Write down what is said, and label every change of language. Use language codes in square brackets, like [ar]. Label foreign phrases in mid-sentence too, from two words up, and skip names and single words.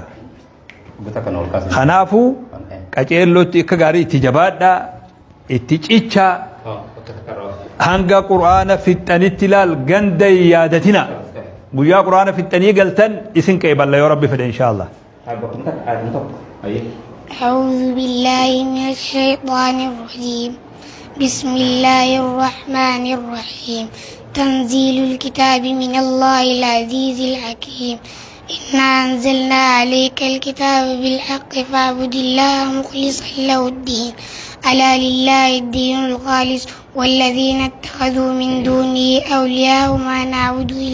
[om] Kanaafuu qaceellootti akka gaarii itti jabaadhaa itti cichaa hanga quraana fixxanitti ilaal ganda yaadatina guyyaa quraana fixxanii galtan isin qeeballa yoo rabbi fedhe inshaallah. [ar] أعوذ بالله من الشيطان الرجيم بسم الله الرحمن الرحيم تنزيل الكتاب من الله العزيز الحكيم إنا أنزلنا عليك الكتاب بالحق فاعبد الله مخلصا له الدين ألا لله الدين الخالص والذين اتخذوا من دونه أولياء ما نعبد